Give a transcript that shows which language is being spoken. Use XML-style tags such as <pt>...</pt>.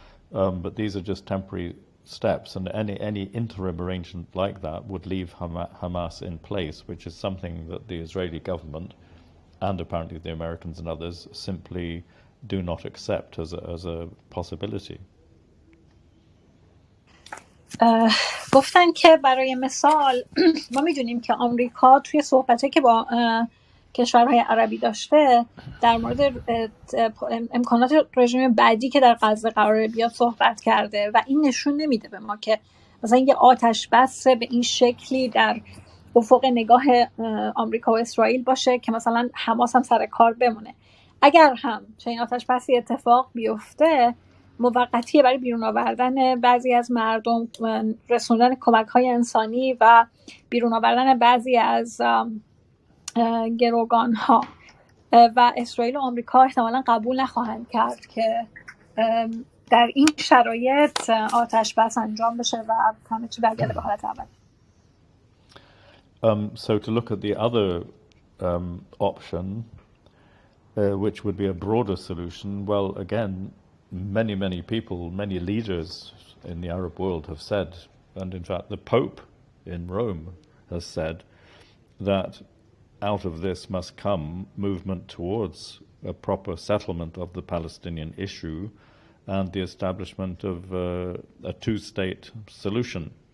<en>But these are just temporary steps, and any interim arrangement like that would leave Hamas in place, which is something that the Israeli government and apparently the Americans and others simply do not accept as a possibility.</en> <fa>گفتن که برای مثال ما میدونیم که آمریکا توی صحبته که با کشورهای عربی داشته در مورد امکانات رژیم بعدی که در غزه قراره بیاد صحبت کرده و این نشون نمیده به ما که مثلا یه آتش بس به این شکلی در افق نگاه آمریکا و اسرائیل باشه که مثلا حماس هم سر کار بمونه. اگر هم چنین آتش بسی اتفاق بیفته، موقتیه برای بیرون آوردن بعضی از مردم، رسوندن کمک‌های انسانی و بیرون آوردن بعضی از گروگان‌ها، و اسرائیل و آمریکا احتمالاً قبول نخواهند کرد که در این شرایط آتش بس انجام بشه و همه چی برگرده به حالت اول.</fa> <en>So to look at the other option, which would be a broader solution, well, again, many people, many leaders in the Arab world have said, and in fact the Pope in Rome has said, that out of this must come movement towards a proper settlement of the Palestinian issue and the establishment of a two-state solution.</en>